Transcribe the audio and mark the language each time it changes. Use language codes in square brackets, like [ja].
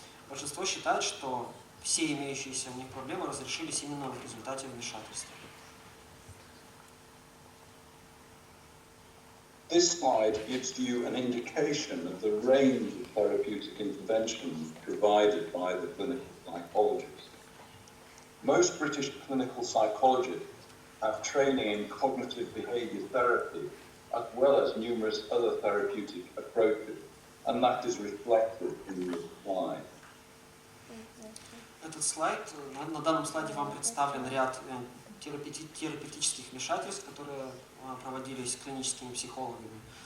[ru] Большинство считает, что все имеющиеся у них проблемы разрешились именно в результате вмешательства. [en] This slide gives you an indication of the range of therapeutic interventions provided by the clinical psychologist. Most British clinical psychologists have training in cognitive behaviour therapy, as well as numerous other therapeutic approaches, and that is reflected in this slide. [ru] Этот слайд, на данном слайде вам представлен ряд терапевтических вмешательств, которые проводились клиническими психологами.